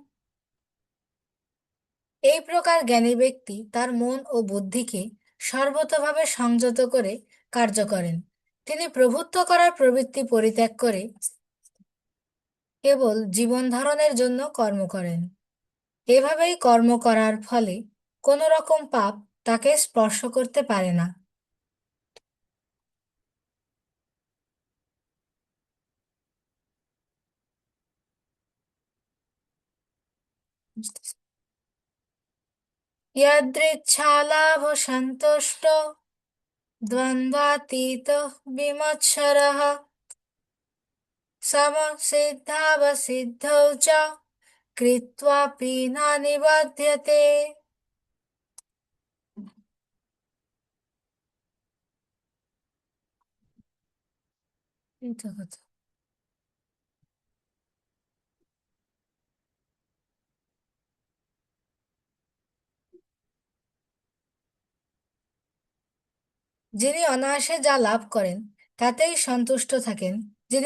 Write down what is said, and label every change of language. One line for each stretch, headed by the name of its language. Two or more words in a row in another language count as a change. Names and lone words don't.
Bangla: এই প্রকার জ্ঞানী ব্যক্তি তার মন ও বুদ্ধিকে সর্বতোভাবে সংযত করে কার্য করেন। তিনি প্রভুত্ব করার প্রবৃত্তি পরিত্যাগ করে কেবল জীবন ধারণের জন্য কর্ম করেন। এভাবেই কর্ম করার ফলে কোনো রকম পাপ তাকে স্পর্শ করতে পারে না।
Sanskrit: यदृच्छालाभ सन्तुष्टो द्वन्द्वातीत विमत्सरः समसिद्धावसिद्धौ च कृत्वापि न निबध्यते।
Bangla: এই তো কথা। যিনি অনায়াসে যা লাভ করেন তাতেই সন্তুষ্ট থাকেন, যিনি